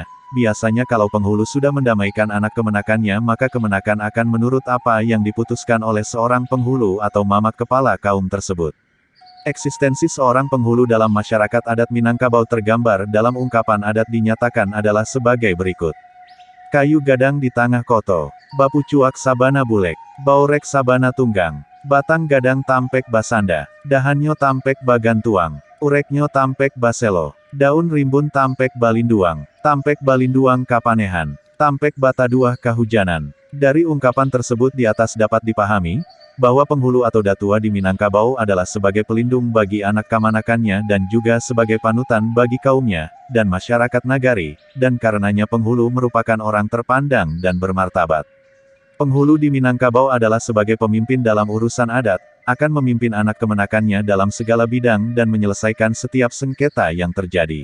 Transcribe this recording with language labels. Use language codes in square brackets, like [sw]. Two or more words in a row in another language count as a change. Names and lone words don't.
[id] Biasanya kalau penghulu sudah mendamaikan anak kemenakannya maka kemenakan akan menurut apa yang diputuskan oleh seorang penghulu atau mamak kepala kaum tersebut. Eksistensi seorang penghulu dalam masyarakat adat Minangkabau tergambar dalam ungkapan adat dinyatakan adalah sebagai berikut. [min] Kayu gadang di tengah koto, bapu cuak sabana bulek, baurek sabana tunggang, batang gadang tampek basanda, dahannya tampek bagantuang, ureknya tampek baselo, daun rimbun tampek balinduang, tampek balinduang kapanehan, tampek bataduah kahujanan. [id] Dari ungkapan tersebut di atas dapat dipahami, bahwa penghulu atau datua di Minangkabau adalah sebagai pelindung bagi anak kamanakannya dan juga sebagai panutan bagi kaumnya, dan masyarakat nagari, dan karenanya penghulu merupakan orang terpandang dan bermartabat. Penghulu di Minangkabau adalah sebagai pemimpin dalam urusan adat, akan memimpin anak kemenakannya dalam segala bidang dan menyelesaikan setiap sengketa yang terjadi.